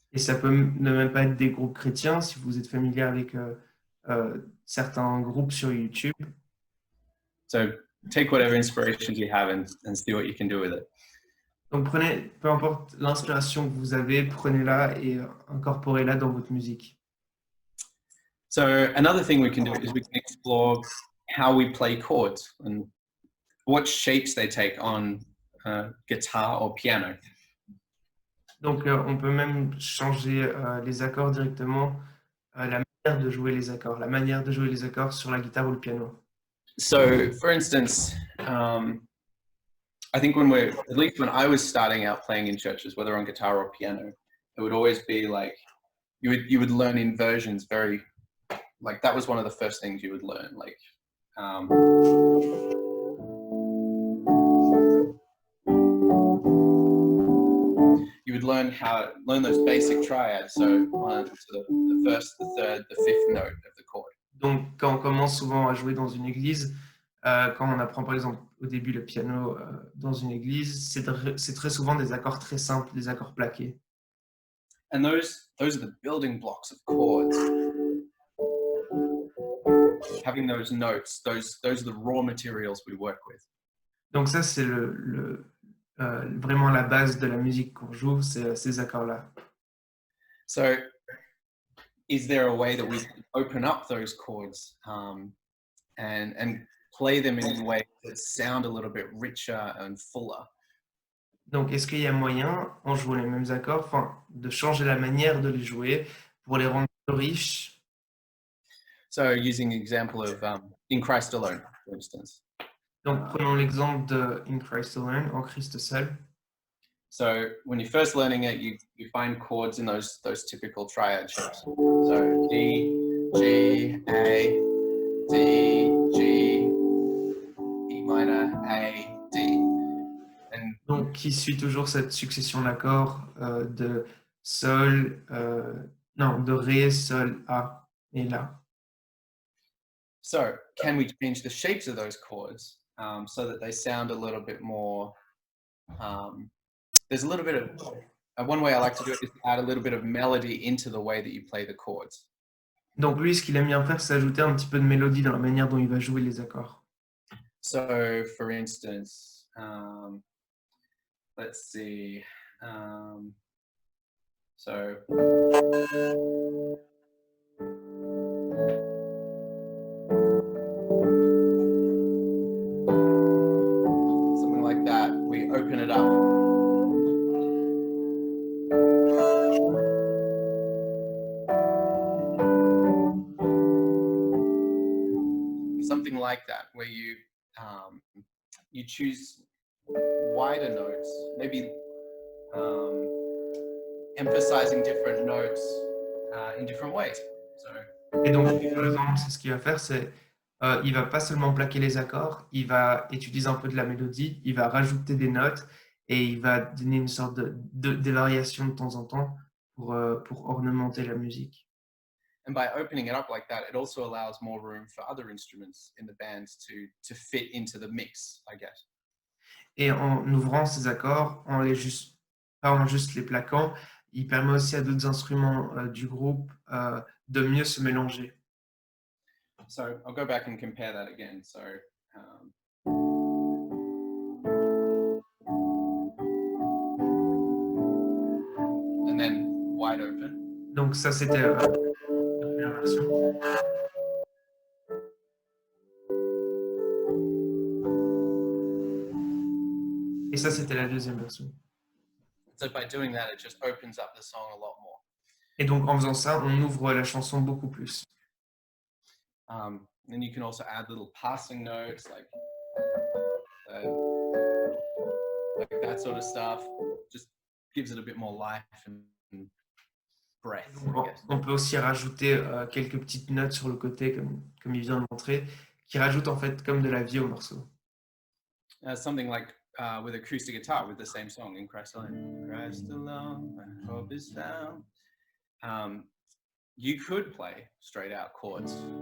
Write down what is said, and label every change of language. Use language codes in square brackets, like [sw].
[fr] Et ça peut ne même pas être des groupes chrétiens, si vous êtes familier avec certains groupes sur YouTube. [en] So take whatever inspirations you have and see what you can do with it. [fr] Donc prenez, peu importe l'inspiration que vous avez, prenez-la et incorporez-la dans votre musique. [en] So another thing we can do is we can explore how we play chords and what shapes they take on guitar or piano. [fr] Donc on peut même changer les accords directement, la manière de jouer les accords, sur la guitare ou le piano. [en] So for instance, I think at least when I was starting out playing in churches, whether on guitar or piano, it would always be like, you would learn inversions very, like that was one of the first things you would learn. Like, you would learn those basic triads. So the first, the third, the fifth note of the chord. [fr] Donc quand on commence souvent à jouer dans une église, quand on apprend par exemple au début le piano dans une église, c'est très souvent des accords très simples, des accords plaqués. [en] And those are the building blocks of chords. Having those notes, those are the raw materials we work with. [fr] Donc ça, c'est vraiment la base de la musique qu'on joue, c'est ces accords-là. [en] So is there a way that we can open up those chords and play them in ways that sound a little bit richer and fuller? [fr] Donc, est-ce qu'il y a moyen, en jouant les mêmes accords, de changer la manière de les jouer pour les rendre plus riches? [en] So using the example of In Christ Alone, for instance. [fr] Donc, prenons l'exemple de In Christ Alone, en Christ seul. [en] So when you're first learning it, you find chords in those typical triad shapes. So D, G, A, D, G, E minor, A, D. And [fr] donc, qui suit toujours cette succession d'accords de Sol, de Ré, Sol, A et La. [en] So can we change the shapes of those chords so that they sound a little bit more there's a little bit of one way I like to do it is to add a little bit of melody into the way that you play the chords. [fr] Donc lui, ce qu'il aime bien faire, c'est ajouter un petit peu de mélodie dans la manière dont il va jouer les accords. [en] So, for instance, let's see. So, something like that. We open it up. Something like that, where you choose wider notes, maybe emphasizing different notes in different ways. So, [fr] Et donc, par exemple, c'est ce qu'il va faire, c'est il va pas seulement plaquer les accords, il va utiliser un peu de la mélodie, il va rajouter des notes et il va donner une sorte des variations de temps en temps pour ornementer la musique. [en] and by opening it up like that, it also allows more room for other instruments in the band to fit into the mix, I guess. [fr] Et en ouvrant ces accords, pas en juste les plaquant, il permet aussi à d'autres instruments du groupe de mieux se mélanger. [en] So I'll go back and compare that again. So and then wide open. [fr] Donc ça, c'était la première version. Et ça, c'était la deuxième version. [en] So by doing that, it just opens up the song a lot more. [fr] Et donc, en faisant ça, on ouvre la chanson beaucoup plus. [en] Then you can also add little passing notes like that sort of stuff. Just gives it a bit more life and breath, I guess. [fr] On peut aussi rajouter quelques petites notes sur le côté, comme il vient de montrer, qui rajoutent en fait comme de la vie au morceau. [en] Something like with acoustic guitar with the same song in Christ Alone. Christ alone, my hope is found. You could play straight out chords.